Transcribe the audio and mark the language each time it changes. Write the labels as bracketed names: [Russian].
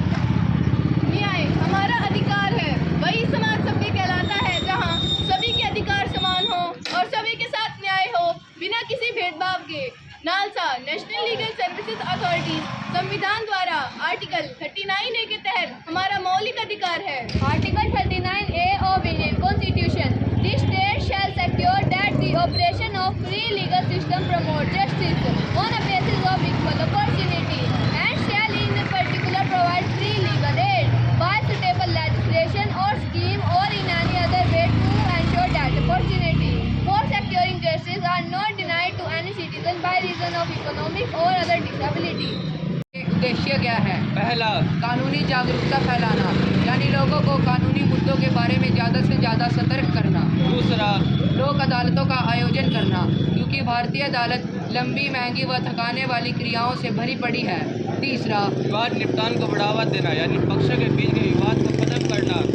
[Hindi] न्याय हमारा अधिकार है, वही समाज सभ्य कहलाता है जहां सभी के अधिकार समान हो और सभी के साथ न्याय हो बिना किसी भेदभाव के। NALSA national legal services authority संविधान द्वारा आर्टिकल 39A के तहत हमारा मौलिक अधिकार है। [English] Article 39A of Indian Constitution, the state shall secure that the operation of free legal system promote justice on a basis of equal opportunity and shall in particular provide free legal aid by suitable legislation or scheme or in any other way to ensure that opportunity for securing justice are not denied to any citizen by reason of economic or other disability. [Hindi] उद्देश्य क्या है? पहला, कानूनी जागरूकता फैलाना, यानी लोगों को कानूनी मुद्दों के बारे में ज़्यादा से ज़्यादा सतर्क करना। दूसरा, लोक अदालतों का आयोजन करना, क्योंकि भारतीय अदालत लंबी, महंगी व थकाने वाली क्रियाओं से भरी पड़ी है। तीसरा, विवाद निपटान को बढ़ावा देना, यानी पक्षों के बीच के विवाद को खत्म करना।